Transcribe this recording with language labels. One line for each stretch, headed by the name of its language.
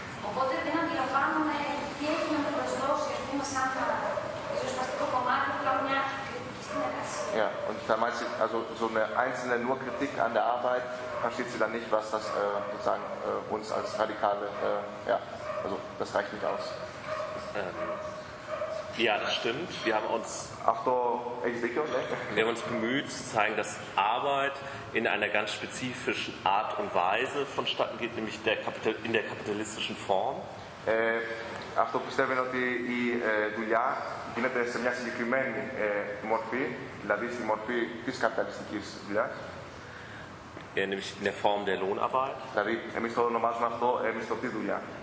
Greek: Οπότε δεν αντιλαμβάνουμε τι έχουμε να προσδώσει, ας πούμε, σαν το ριζοσπαστικό κομμάτι που κάνουμε μια κριτική συνεργασία.
German: Ja, und da meinst du, also so eine einzelne nur Kritik an der Arbeit, versteht sie dann nicht, was das sozusagen uns als Radikale, ja, also das reicht nicht aus. Ja, das stimmt. Wir haben uns, wir haben uns bemüht zu zeigen, dass Arbeit in einer ganz spezifischen Art und Weise vonstatten geht, nämlich der in der kapitalistischen Form.
Greek: Αυτό πιστεύουμε ότι η δουλειά γίνεται σε μια συγκεκριμένη μορφή, δηλαδή στη μορφή της καπιταλιστικής δουλειάς.
German: Nämlich in der Form der Lohnarbeit.
Greek: Δηλαδή, εμείς το ονομάζουμε αυτό μισθωτή δουλειά.